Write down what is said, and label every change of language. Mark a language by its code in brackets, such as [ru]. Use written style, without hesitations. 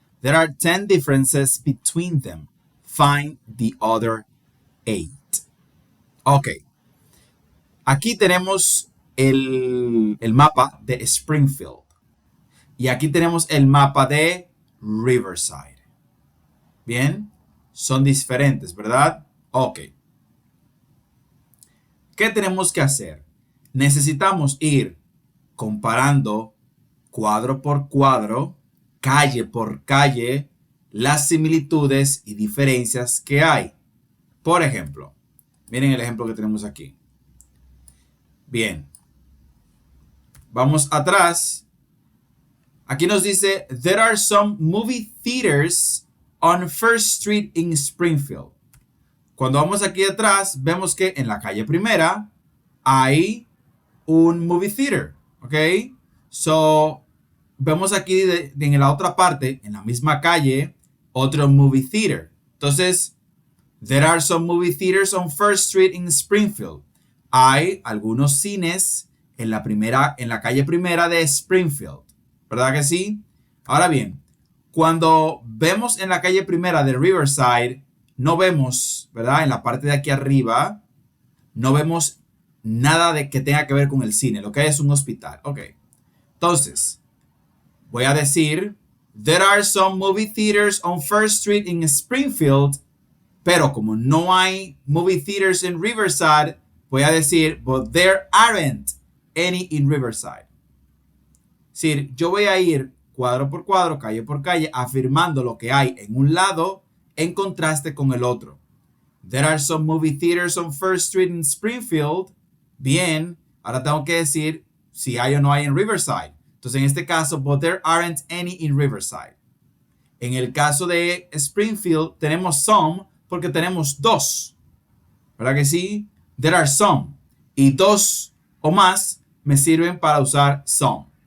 [en] There are 10 differences between them. Find the other 8. Ok. [es] Aquí tenemos el mapa de Springfield. Y aquí tenemos el mapa de Riverside. Bien, son diferentes, ¿verdad? Ok. ¿Qué tenemos que hacer? Necesitamos ir comparando cuadro por cuadro, calle por calle, las similitudes y diferencias que hay. Por ejemplo, miren el ejemplo que tenemos aquí. Bien. Vamos atrás. Aquí nos dice, [en] there are some movie theaters on First Street in Springfield. [es] Cuando vamos aquí atrás, vemos que en la calle primera hay un movie theater, ¿ok? So, vemos aquí en la otra parte, en la misma calle, otro movie theater. Entonces, [en] there are some movie theaters on First Street in Springfield. [es] Hay algunos cines en la calle primera de Springfield. ¿Verdad que sí? Ahora bien, cuando vemos en la calle primera de Riverside, no vemos, ¿verdad? En la parte de aquí arriba, no vemos nada de que tenga que ver con el cine. Lo que hay es un hospital. Ok. Entonces, voy a decir, [en] there are some movie theaters on First Street in Springfield, [es] pero como no hay movie theaters en Riverside, voy a decir, [en] but there aren't any in Riverside. [es] Es decir, yo voy a ir cuadro por cuadro, calle por calle, afirmando lo que hay en un lado en contraste con el otro. [en] There are some movie theaters on First Street in Springfield. [es] Bien, ahora tengo que decir si hay o no hay en Riverside. Entonces, en este caso, [en] but there aren't any in Riverside. [es] En el caso de Springfield, tenemos some porque tenemos dos. ¿Verdad que sí? [en] There are some. [es] Y dos o más me sirven para usar some.